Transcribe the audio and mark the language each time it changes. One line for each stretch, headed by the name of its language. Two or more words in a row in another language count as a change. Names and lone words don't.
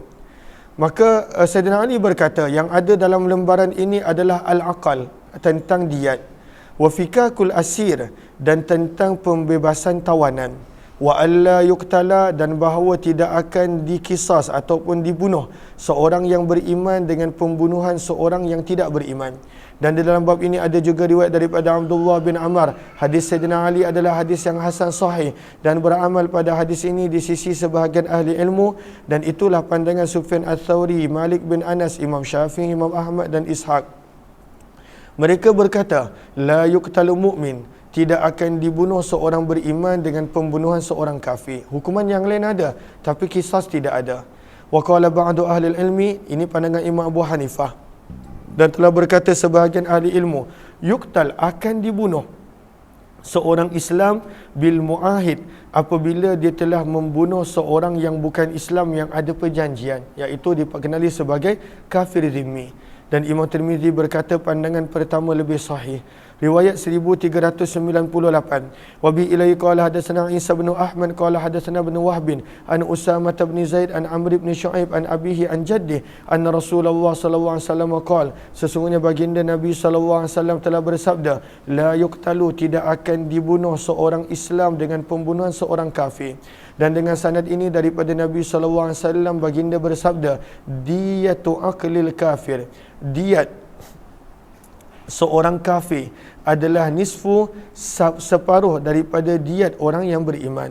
Malay: Maka Sayyidina Ali berkata, yang ada dalam lembaran ini adalah al-aqal, tentang diat,
Arabic: وفكاك الأسير,
Malay: dan tentang pembebasan tawanan,
Arabic: وألا يقتل,
Malay: dan bahawa tidak akan dikisas ataupun dibunuh seorang yang beriman dengan pembunuhan seorang yang tidak beriman. Dan di dalam bab ini ada juga riwayat daripada Abdullah bin Ammar. Hadis Sayyidina Ali adalah hadis yang hasan sahih dan beramal pada hadis ini di sisi sebahagian ahli ilmu, dan itulah pandangan Sufyan Ats-Tsauri, Malik bin Anas, Imam Syafi'i, Imam Ahmad dan Ishaq. Mereka berkata,
Arabic: لا يقتل مؤمن,
Malay: tidak akan dibunuh seorang beriman dengan pembunuhan seorang kafir. Hukuman yang lain ada, tapi kisas tidak ada.
Arabic: وقال بعض أهل العلم,
Malay: ini pandangan Imam Abu Hanifah. Dan telah berkata sebahagian ahli ilmu, yuqtal, akan dibunuh seorang Islam
Arabic: بالمعاهد,
Malay: apabila dia telah membunuh seorang yang bukan Islam yang ada perjanjian, iaitu dikenali sebagai kafir zimmi. Dan Imam Tirmizi berkata pandangan pertama lebih sahih. Riwayat 1398.
Arabic: وبه إليه قال حدثنا عيسى بن أحمد قال حدثنا بن وهب عن أسامة بن زيد عن عمرو بن شعيب عن أبيه عن جده أن رسول الله صلى الله عليه وسلم قال,
Malay: sesungguhnya baginda Nabi
Arabic: صلى الله عليه وسلم
Malay: telah bersabda,
Arabic: لا يقتل,
Malay: tidak akan dibunuh seorang Islam dengan pembunuhan seorang kafir. Dan dengan sanad ini daripada Nabi
Arabic: صلى الله عليه وسلم,
Malay: baginda bersabda,
Arabic: دية عقل الكافر,
Malay: diat seorang kafir adalah nisfu, separuh daripada diat orang yang beriman.